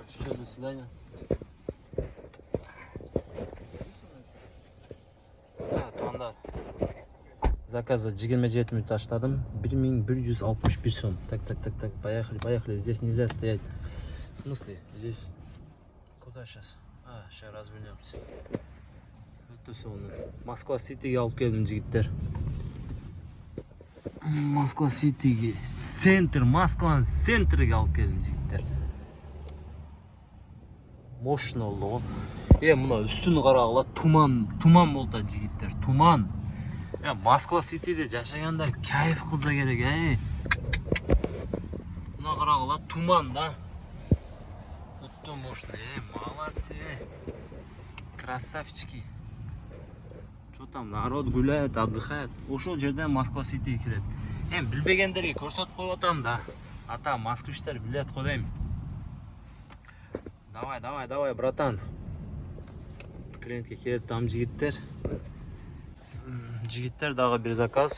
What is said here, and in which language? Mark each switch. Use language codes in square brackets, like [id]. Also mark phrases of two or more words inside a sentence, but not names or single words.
[ru] Все, до свидания. Так, туанда. [ky] Заказа 27 минут таштадым. [ru] 1161 сом. Так, поехали. Здесь нельзя стоять. В смысле? Здесь... Куда сейчас? Сейчас развернемся. Это сонун. [ky] Москва-Ситиге алып келдим, жигиттер. Москва-Ситиге. Москванын центриге алып келдим, жигиттер. Мощно болду. Мына үстүн карагыла туман болду, жигиттер. Туман. Москва-Ситиде жашагандар кайф кылса керек, Мына карагыла туман да. Өтө [ru] мощно, молодцы. Красавчики. Что там, народ гуляет, отдыхает. [ky] Ошол жерден Москва-Ситиге кирет. Билбегендерге көрсөтүп коюп атам да. Ата москвичтер билет го дейм. [ru] Давай, братан. [ky] Клиентке келет там жигиттер. Жигиттер дагы бир заказ.